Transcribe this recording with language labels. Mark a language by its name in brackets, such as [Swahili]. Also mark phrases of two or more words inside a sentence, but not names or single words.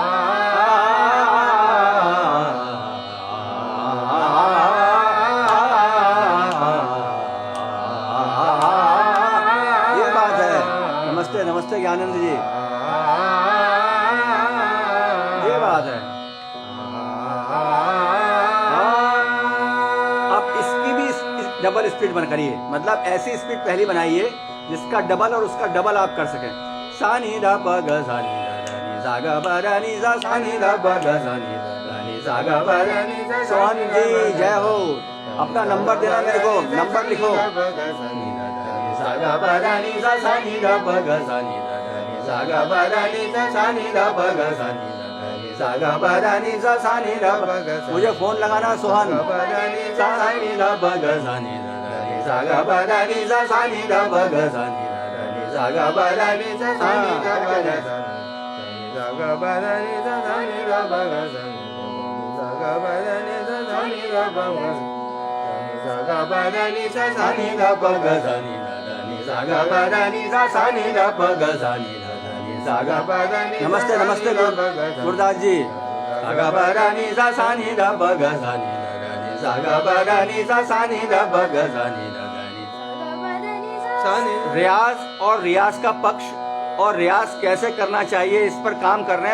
[Hindi] ये बात है, नमस्ते नमस्ते ज्ञानंद जी, ये बात है। आप इसकी भी डबल स्पीड बन करिए, मतलब ऐसी स्पीड पहली बनाइए जिसका डबल और उसका डबल आप कर सकें। सा नी ध प ग सा नी ध नी सा ग प ध नी सा नी ध प ग सा नी ध नी सा ग प ध नी। सोहन जी जय हो, अपना नंबर देना मेरे को, नंबर लिखो। सा ग प ध नी सा नी ध प ग सा नी ध नी सा ग प ध नी सा नी ध प ग सा नी ध नी सा ग प ध नी सा नी ध प। मुझे फोन लगाना सोहन। सा नी ध प ग सा नी ध नी सा ग प ध नी सा नी ध प ग सा नी ध नी सा ग प ध नी सा नी ध प ग सा नी सा ग प ध नी सा नी ध प ग सा नी सा ग प ध नी सा नी ध प ग सा ग प ध नी सा नी ध प ग सा नी ध नी सा ग प ध नी सा नी ध प ग सा नी ध नी सा ग प ध नी। नमस्ते नमस्ते गुरदास जी। सा ग प ध नी सा नी ध प ग सा नी ध नी सा ग प ध नी सा नी ध प ग सा नी ध नी। रियाज और रियाज का पक्ष और रियाज कैसे करना चाहिए इस पर काम कर रहे हैं।